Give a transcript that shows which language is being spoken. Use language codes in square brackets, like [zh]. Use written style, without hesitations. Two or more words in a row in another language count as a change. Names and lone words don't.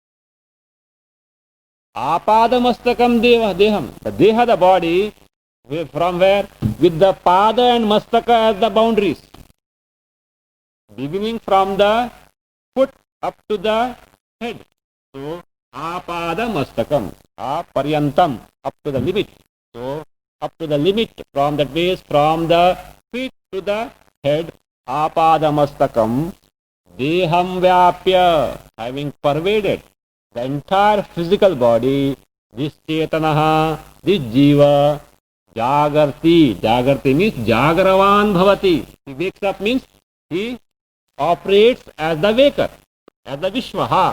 [sa] Apadamastakam Deham. [en] The Deha, the body, from where? With the pada and mastaka as the boundaries. Beginning from the foot up to the head. So, [sa] apada mastakam, aparyantam, [en] up to the limit. So, up to the limit from that base, from the feet to the head, [sa] apada mastakam, deham vyapya, [en] having pervaded the entire physical body, this chetanaha, this jiva, Jagarti. Jagarti means [sa] Jagravan Bhavati. [en] He wakes up means he operates as the waker, as the Vishwaha.